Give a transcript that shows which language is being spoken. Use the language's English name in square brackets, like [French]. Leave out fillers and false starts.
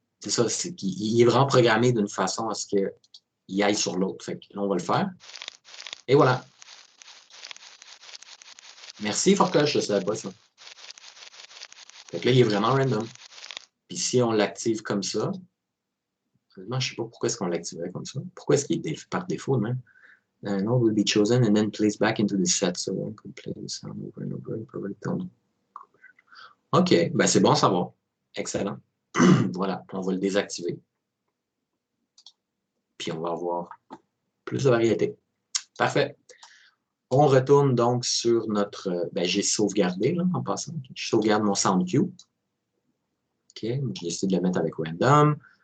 [French] C'est ça, il est vraiment programmé d'une façon à ce qu'il aille sur l'autre. Fait que là, on va le faire. Et voilà. Merci, Forcoche, je ne savais pas ça. Fait que là, il est vraiment random. Puis si on l'active comme ça, je ne sais pas pourquoi est-ce qu'on l'activerait comme ça. Pourquoi est-ce qu'il est par défaut, même? [English] Node will be chosen and then placed back into the set. So one could play the sound over and over and probably tone. [French] OK, ben c'est bon à savoir. Excellent. Voilà, on va le désactiver. Puis on va avoir plus de variété. Parfait. On retourne donc sur notre... Ben, j'ai sauvegardé, là, en passant. Je sauvegarde mon sound cue. OK, j'ai décidé de le mettre avec random.